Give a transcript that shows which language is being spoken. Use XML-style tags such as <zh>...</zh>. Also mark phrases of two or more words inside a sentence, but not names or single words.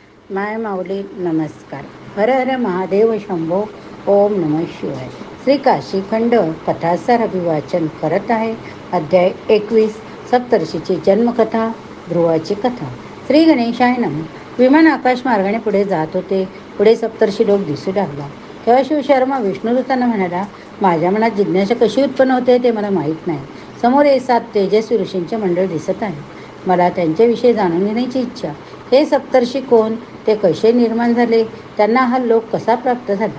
<mr>माय माऊली नमस्कार. हर हर महादेव शंभो.</mr> <sa>ओम नमः शिवाय.</sa> <mr>श्री काशीखंड कथासार अभिवाचन करत आहे. अध्याय 21. सप्तर्षीची जन्मकथा. ध्रुवाची कथा.</mr> <sa>श्री गणेशाय नमः.</sa> <mr>विमान आकाश मार्गाने पुढे जात होते. पुढे सप्तर्षी लोक दिसू लागला. तेव्हा शिवशर्मा विष्णुदूतांना म्हणाला, माझ्या मनात जिज्ञासा कशी उत्पन्न होते ते मला माहीत नाही. समोर 7 तेजस्वी ऋषींचे मंडळ दिसत आहे. मला त्यांच्याविषयी जाणून घेण्याची इच्छा. हे सप्तर्षी कोण, ते कसे निर्माण झाले, त्यांना हा लोक कसा प्राप्त झाला.</mr>